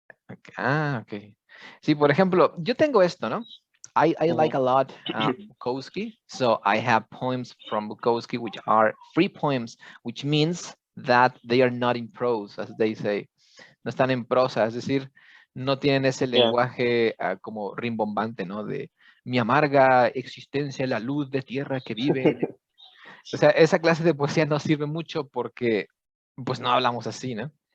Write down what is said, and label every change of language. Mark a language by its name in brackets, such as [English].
[Spanish] Ok. Sí, por ejemplo, yo tengo esto, ¿no? [English] I like a lot Bukowski, so I have poems from Bukowski which are free poems, which means that they are not in prose, as they say. [Spanish] No están en prosa, es decir, no tienen ese [English] Yeah. [Spanish] lenguaje como rimbombante, ¿no? De mi amarga existencia, la luz de tierra que vive. O sea, esa clase de poesía no sirve mucho porque, pues, no hablamos así, ¿no?